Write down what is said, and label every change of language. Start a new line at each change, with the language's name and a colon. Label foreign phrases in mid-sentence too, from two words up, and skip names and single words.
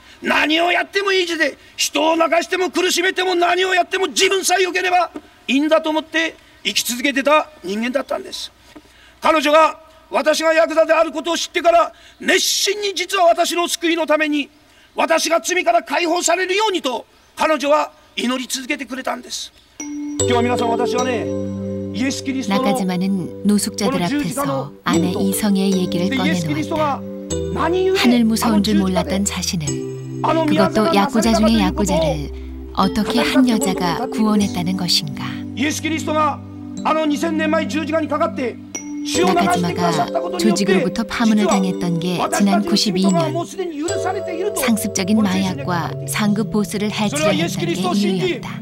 Japanese: 何をやってもいい人生。人を泣かしても苦しめても何をやっても自分さえ良ければいいんだと思って生き続けてた人間だったんです。彼女が私がヤクザであることを知ってから熱心に実は私の救いのために私が罪から解放されるようにと彼女は祈り続けてくれたんです。今日は皆さん私はね
Korean: 나카지마는 노숙자들 앞에서 아내 이성애의 얘기를 꺼내놓았다. 하늘 무서운 줄 몰랐던 자신을, 그것도 야쿠자 중의 야쿠자를 어떻게 한 여자가 구원했다는 것인가. 나카지마가 조직으로부터 파문을 당했던 게 지난 92년 상습적인 마약과 상급 보스를 해치려 했던 게 이유였다.